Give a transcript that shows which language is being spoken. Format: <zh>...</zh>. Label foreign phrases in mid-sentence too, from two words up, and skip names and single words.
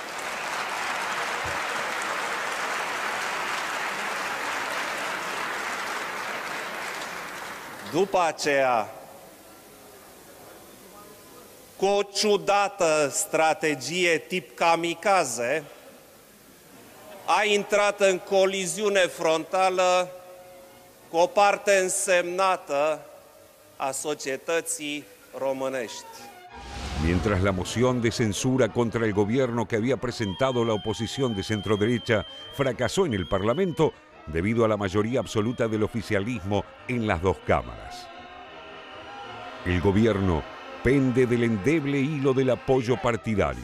<ro>după aceea, cu o ciudată strategie tip kamikaze, a intrat în coliziune frontală cu o parte însemnată a societății românești.</ro> <es>Mientras la moción de censura contra el gobierno que había presentado la oposición de centroderecha fracasó en el Parlamento debido a la mayoría absoluta del oficialismo en las 2 cámaras. El gobierno pende del endeble hilo del apoyo partidario.</es>